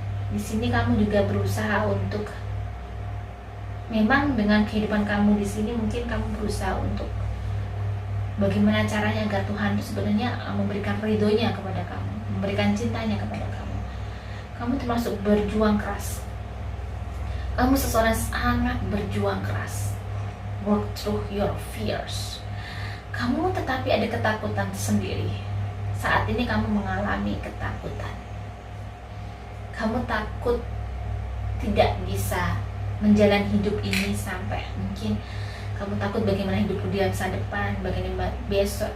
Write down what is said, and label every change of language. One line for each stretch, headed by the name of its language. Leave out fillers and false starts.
Indonesian: Di sini kamu juga berusaha untuk, memang dengan kehidupan kamu di sini mungkin kamu berusaha untuk bagaimana caranya agar Tuhan itu sebenarnya memberikan ridhonya kepada kamu, memberikan cintanya kepada kamu. Kamu termasuk berjuang keras. Kamu seseorang sangat berjuang keras.
English: Work through your fears.
Indonesian: Kamu tetapi ada ketakutan sendiri. Saat ini kamu mengalami ketakutan. Kamu takut tidak bisa menjalani hidup ini sampai mungkin kamu takut bagaimana hidupku di masa depan, bagaimana besok.